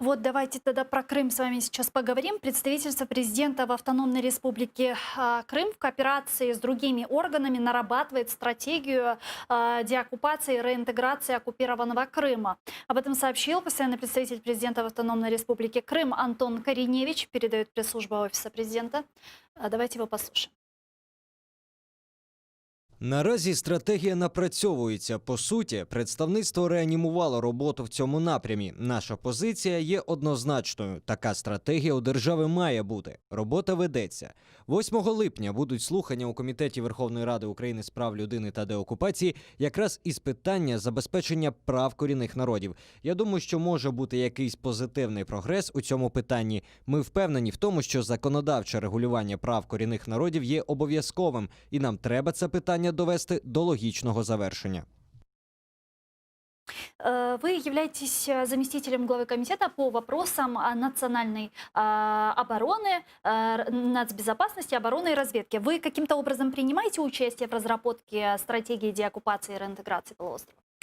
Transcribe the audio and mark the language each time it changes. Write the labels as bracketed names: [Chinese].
[Russian] Вот давайте тогда про Крым с вами сейчас поговорим. Представительство президента в Автономной Республике Крым в кооперации с другими органами нарабатывает стратегию деоккупации и реинтеграции оккупированного Крыма. Об этом сообщил постоянный представитель президента в Автономной Республике Крым Антон Кореневич, передает пресс-служба Офиса президента. Давайте его послушаем. [Ukrainian] Наразі стратегія напрацьовується. По суті, представництво реанімувало роботу в цьому напрямі. Наша позиція є однозначною. Така стратегія у держави має бути. Робота ведеться. 8 липня будуть слухання у Комітеті Верховної Ради України з прав людини та деокупації якраз із питання забезпечення прав корінних народів. Я думаю, що може бути якийсь позитивний прогрес у цьому питанні. Ми впевнені в тому, що законодавче регулювання прав корінних народів є обов'язковим, і нам треба це питання довести до логічного завершення. [Russian] Вы являетесь заместителем главы комитета по вопросам национальной обороны, нацбезопасности, обороны и разведки. Вы каким-то образом принимаете участие в разработке стратегии деоккупации и реинтеграции полуострова?